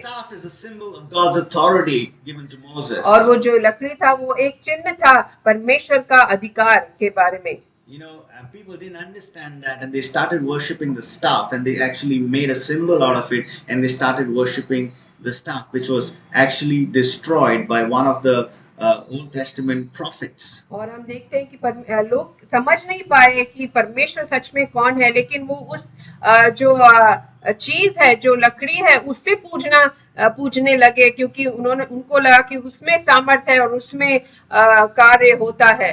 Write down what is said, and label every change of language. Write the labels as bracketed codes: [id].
[en] staff is a symbol of God's authority given to Moses. [hi] और वो जो लकड़ी था वो एक चिन्ह था परमेश्वर का अधिकार के बारे में। [en] You know, people didn't understand that, and they started worshipping the staff, and they actually made a symbol out of it, and they started worshipping the staff, which was actually destroyed by one of the Old Testament prophets. [hi] और हम देखते हैं कि लोग समझ नहीं पाए कि परमेश्वर सच में कौन है, लेकिन वो उस जो चीज है, जो लकड़ी है, उससे पूजने लगे, क्योंकि उनको लगा कि उसमें सामर्थ्य है और उसमें कार्य होता है।